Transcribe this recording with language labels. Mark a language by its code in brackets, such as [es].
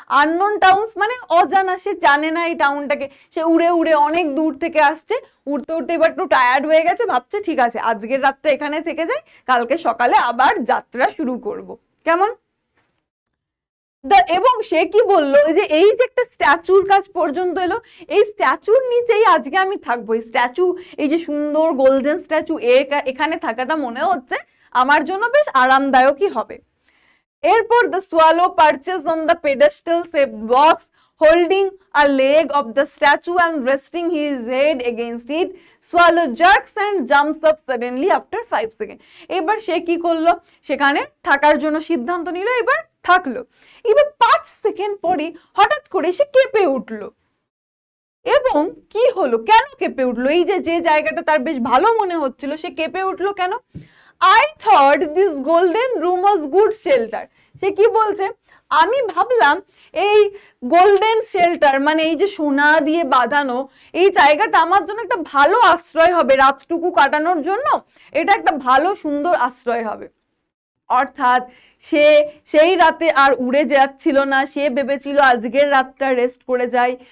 [bn] Unknown towns মানে অজানা, সে জানে না এই টাউনটাকে, সে উড়ে উড়ে অনেক দূর থেকে আসছে, উড়তে উড়তে এবার একটু টায়ার্ড হয়ে গেছে, ভাবছে ঠিক আছে আজকের রাতটা এখানে থেকে যাই, কালকে সকালে আবার যাত্রা শুরু করব। কেমন? এবং সে কি বললো, যে এই যে একটা স্ট্যাচুর কাছ পর্যন্ত এলো, এই স্ট্যাচুর নিচেই আজকে আমি থাকবো। এই স্ট্যাচু, এই যে সুন্দর গোল্ডেন স্ট্যাচু, এখানে থাকাটা মনে হচ্ছে আমার জন্য বেশ আরামদায়কই হবে। এরপর [en] the swallow perches on the pedestal shaped box holding a leg of the statue and resting his head against it. Swallow jerks and jumps up suddenly after 5 seconds. [bn] এবার সে কি করলো, সেখানে থাকার জন্য সিদ্ধান্ত নিল, এবার থাকলো। এবার 5 সেকেন্ড পরে হঠাৎ করে সে কেঁপে উঠলো। এবং কি হলো, কেন কেঁপে উঠলো? এই যে জায়গাটা তার বেশ ভালো মনে হচ্ছিল, সে কেঁপে উঠলো কেন? [en] I thought this golden room was good shelter. [bn] সে কি বলছে, আমি ভাবলাম এই গোল্ডেন শেল্টার মানে এই যে সোনা দিয়ে বাঁধানো এই জায়গাটা আমার জন্য একটা ভালো আশ্রয় হবে, রাতটুকু কাটানোর জন্য এটা একটা ভালো সুন্দর আশ্রয় হবে। অর্থাৎ সে সেই রাতে আর উড়ে যাচ্ছিল না, সে ভেবেছিল আজকের রাতটা রেস্ট করে যাই।